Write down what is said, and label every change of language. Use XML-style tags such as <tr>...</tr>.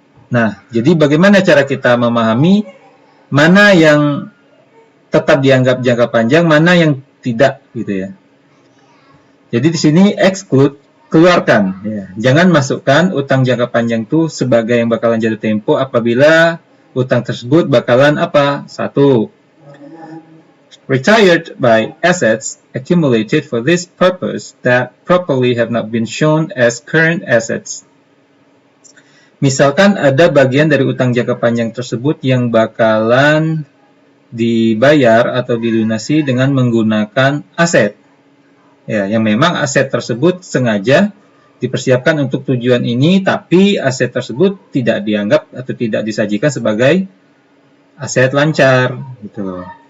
<id>Nah, jadi bagaimana cara kita memahami mana yang tetap dianggap jangka panjang, mana yang tidak, gitu ya. Jadi di sini exclude, keluarkan. Ya. Jangan masukkan utang jangka panjang itu sebagai yang bakalan jatuh tempo apabila utang tersebut bakalan apa? 1.</id> <en>Retired by assets accumulated for this purpose that properly have not been shown as current assets.</en> <id>Misalkan ada bagian dari utang jangka panjang tersebut yang bakalan dibayar atau dilunasi dengan menggunakan aset. Ya, yang memang aset tersebut sengaja dipersiapkan untuk tujuan ini, tapi aset tersebut tidak dianggap atau tidak disajikan sebagai aset lancar, gitu loh.</id>